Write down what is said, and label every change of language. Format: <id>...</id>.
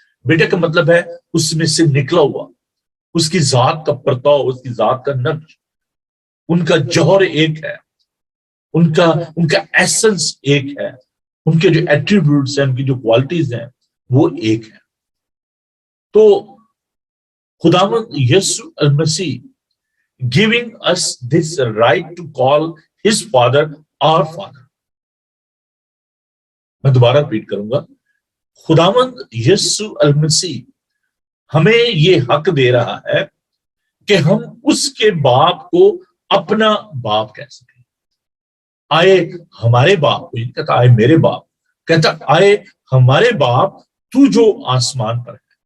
<ur>بیٹا کا مطلب ہے اس میں سے نکلا ہوا, اس کی ذات کا پرتاؤ, اس کی ذات کا نقش, ان کا جوہر ایک ہے, ان کا ایسنس ایک ہے, ان کے جو ایٹریبیوٹس ہیں, ان کی جو کوالٹیز ہیں وہ ایک ہے.</ur> <en>تو خداوند Yasu Al-Masih giving us this right to call his father our father.</en> <ur>میں دوبارہ ریپیٹ کروں گا. خداوند یسوع المسیح ہمیں یہ حق دے رہا ہے کہ ہم اس کے باپ کو اپنا باپ کہہ سکیں. آئے ہمارے باپ, کوئی کہتا آئے میرے باپ, کہتا آئے ہمارے باپ تو جو آسمان پر ہے.</ur>